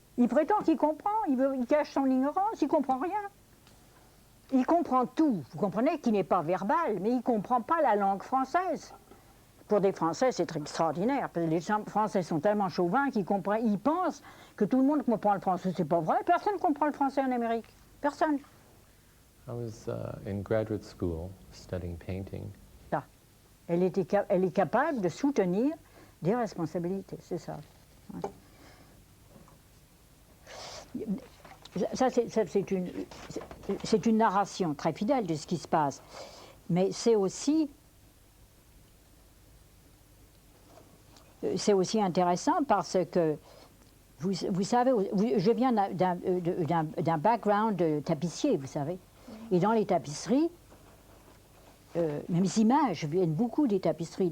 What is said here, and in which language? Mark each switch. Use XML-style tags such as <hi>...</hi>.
<fr>Il prétend qu'il comprend, il cache son ignorance, il comprend rien. Il comprend tout, vous comprenez, qui n'est pas verbal, mais il ne comprend pas la langue française. Pour des Français, c'est extraordinaire, parce que les Français sont tellement chauvins qu'ils pensent que tout le monde comprend le français. C'est pas vrai, personne ne comprend le français en Amérique. Personne.</fr> <en>I was in graduate school studying painting.</en> <fr>Là. Elle est capable de soutenir des responsabilités, c'est ça. Ouais. Ça, c'est une narration très fidèle de ce qui se passe, mais c'est aussi intéressant parce que, vous savez, je viens d'un background de tapissier, vous savez, et dans les tapisseries, même les images viennent beaucoup des tapisseries.</fr>